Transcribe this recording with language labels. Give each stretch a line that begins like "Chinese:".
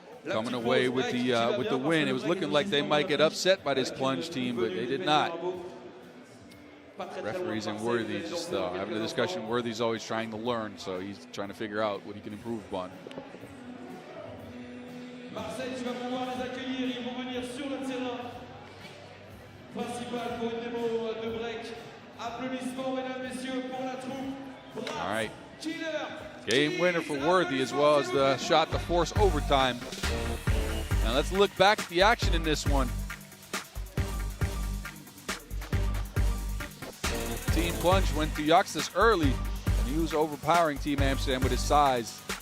English: coming away with the win. It was looking like they might get upset by this Plunge team, but they did not. Referees and Worthy just having a discussion. Worthy's always trying to learn, so he's trying to figure out what he can improve upon.
French: Marseille, tu vas pouvoir les accueillir, ils vont venir sur le terrain principal pour une démo de break. Applaudissements, mesdames, messieurs, pour la troupe.
English: All right. Game winner for Worthy, as well as the shot to force overtime. Now let's look back at the action in this one. Team Plunge went to Yaxis early, and he was overpowering Team Amsterdam with his size.